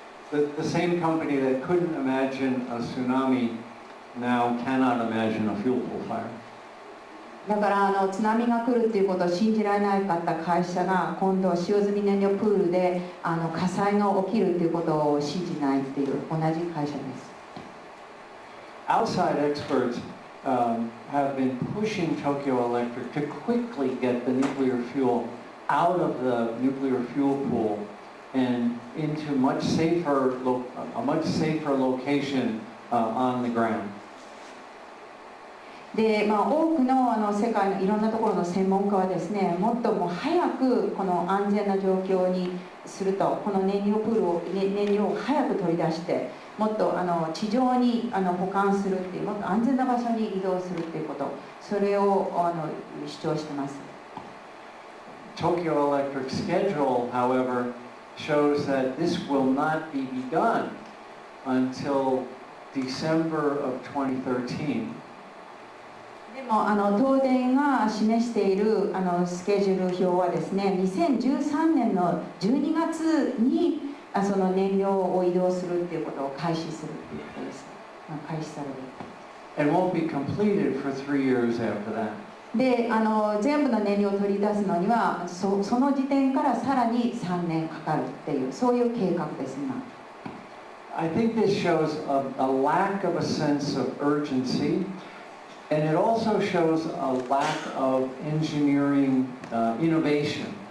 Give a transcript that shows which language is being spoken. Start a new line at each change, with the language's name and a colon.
English: The same company that couldn't imagine a tsunami now cannot imagine a fuel pool fire.
Japanese: だから津波が来るっていうことを信じられなかった会社が今度使用済み燃料プールで火災が起きるっていうことを信じないっていう同じ会社です。
English: Outside experts have been pushing Tokyo Electric to quickly get the nuclear fuel out of the nuclear fuel pool and into a much safer location on the ground.
Japanese: で多くの世界のいろんなところの専門家はですね、もっともう早くこの安全な状況にすると、この燃料を早く取り出して、もっと地上に保管するっていう、もっと安全な場所に移動するっていうこと、それを主張してます。
English: Tokyo Electric's schedule, however, shows that this will not be begun until December of 2013.
Japanese: でも東電が示しているスケジュール表はですね、2013年の12月にその燃料を移動するっていうことを開始するっていうことです。開始される。
English: And won't be completed for 3 years after that.
Japanese: で全部の燃料を取り出すのにはその時点からさらに3年かかるっていう、そういう計画です今。
English: I think this shows a lack of a sense of urgency, and it also shows a lack of engineering innovation.